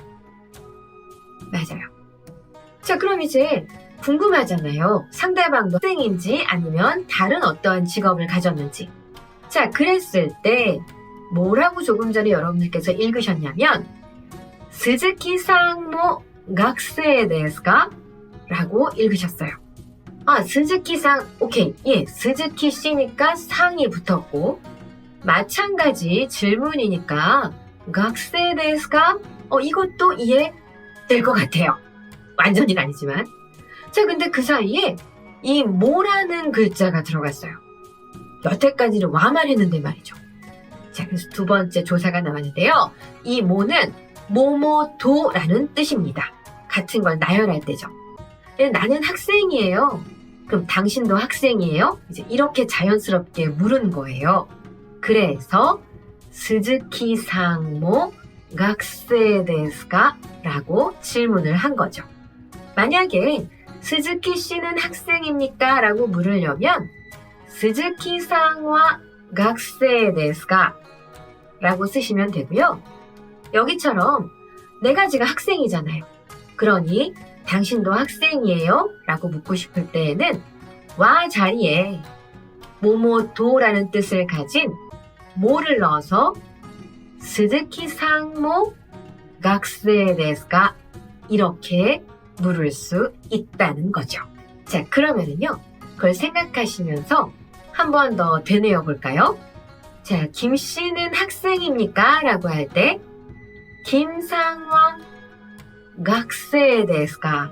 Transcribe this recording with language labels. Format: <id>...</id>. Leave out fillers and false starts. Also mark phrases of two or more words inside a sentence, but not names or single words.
<ko>맞아요. 자, 그럼 이제 궁금하잖아요. 상대방도 학생인지 아니면 다른 어떠한 직업을 가졌는지. 자, 그랬을 때 뭐라고 조금 전에 여러분들께서 읽으셨냐면</ko> <ja>스즈키さんも 학생ですか?</ja> <ko>라고 읽으셨어요. 아,</ko> <ja>스즈키さん,</ja> <ko>오케이. 예, 스즈키 씨니까 상이 붙었고 마찬가지 질문이니까</ko> <ja>학생 ですか?</ja> <ko>이것도 이해될 것 같아요. 완전히는 아니지만. 자, 근데 그 사이에 이 모라는 글자가 들어갔어요. 여태까지는 와만 했는데 말이죠. 자, 그래서 두 번째 조사가 나왔는데요. 이 모는 뭐뭐도라는 뜻입니다. 같은 걸 나열할 때죠. 나는 학생이에요. 그럼 당신도 학생이에요? 이제 이렇게 자연스럽게 물은 거예요.</ko> <ja>그래서 스즈키さんも 학생ですか?</ja> <ko>라고 질문을 한 거죠. 만약에 스즈키 씨는 학생입니까? 라고 물으려면</ko> <ja>스즈키さんは 학생ですか?</ja> <ko>라고 쓰시면 되고요. 여기처럼 내가 지금 학생이잖아요. 그러니 당신도 학생이에요? 라고 묻고 싶을 때에는 와 자리에 모모도라는 뜻을 가진 모를 넣어서</ko> <ja>스즈키さんも 학생ですか?</ja> <ko>이렇게 물을 수 있다는 거죠. 자, 그러면은요, 그걸 생각하시면서 한 번 더 되뇌어 볼까요? 자, 김 씨는 학생입니까? 라고 할 때,</ko> <ja>김상화 학생 ですか?</ja>